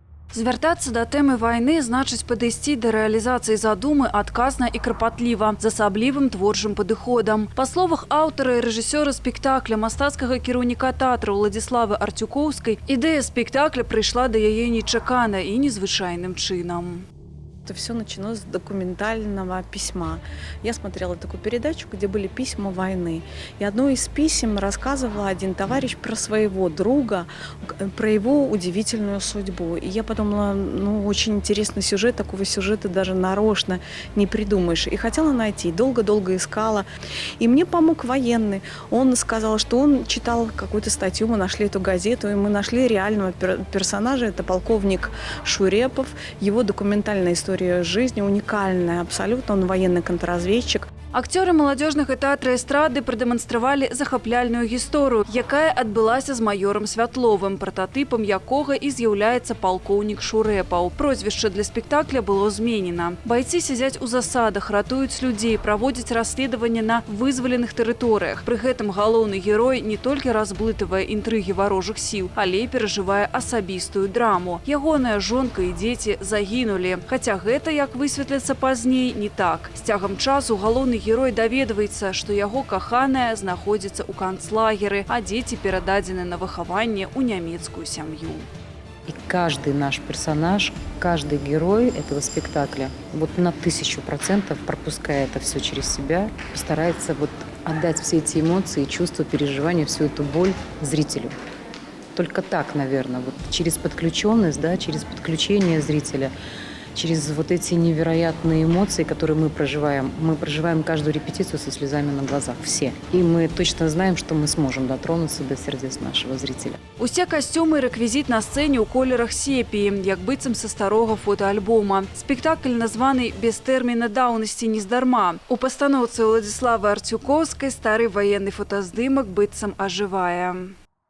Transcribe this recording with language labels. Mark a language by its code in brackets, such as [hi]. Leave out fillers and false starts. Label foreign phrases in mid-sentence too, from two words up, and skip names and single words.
[be] Звяртацца да тэмы вайны значыць падысці да рэалізацыі задумы адказна і крапатліва, з асаблівым творчым падыходам. Па словах аўтара і рэжысёра спектакля, мастацкага кіраўніка тэатра Уладзіславы Арцюкоўскай, ідэя спектакля прыйшла да яе нечакана і незвычайным чынам. [ru] Это все началось с документального письма. Я смотрела такую передачу, где были письма войны. И одно из писем рассказывал один товарищ про своего друга, про его удивительную судьбу. И я подумала, очень интересный сюжет, такого сюжета даже нарочно не придумаешь. И хотела найти, долго-долго искала. И мне помог военный. Он сказал, что он читал какую-то статью, мы нашли эту газету, и мы нашли реального персонажа, это полковник Шурепов, его документальная история жизни уникальная абсолютно, он военный контрразведчик. [be] Акцёры маладзёжнага тэатра эстрады прадэманстравалі захапляльную гісторыю, якая адбылася з маёрам Святловым, прататыпам якога і з'яўляецца палкоўнік Шурэпаў. Прозвішча для спектакля было зменена. Байцы сядзяць у засадах, ратуюць людзей, праводзяць расследаванне на вызваленых тэрыторыях. Пры гэтым галоўны герой не толькі разблытывае інтрыгі варожых сіл, але і перажывае асабістую драму. Ягоная жонка і дзеці загінулі. Хаця гэта, як высветліцца пазней, не так. З цягам часу галоўны герой даведваецца, што яго каханая знаходзіцца ў канцлагеры, а дзеці перададзены на выхаванне ў нямецкую сям'ю. [ru] И каждый наш персонаж, каждый герой этого спектакля на 1000% пропуская это все через себя, постарается отдать все эти эмоции, чувства, переживания, всю эту боль зрителю. Только так, наверное, через подключенность, через подключение зрителя, через эти невероятные эмоции, которые мы проживаем каждую репетицию со слезами на глазах, все. И мы точно знаем, что мы сможем дотронуться до сердец нашего зрителя. [be] Усе касцюмы і рэквізіт на сцэне ў колерах сепіі, як быццам са старога фотоальбома. Спектакль названы «Без тэрміна даўнасці нездарма». У пастаноўцы Уладзіславы Арцюкоўскай стары ваенны фотаздымак быццам ажывае.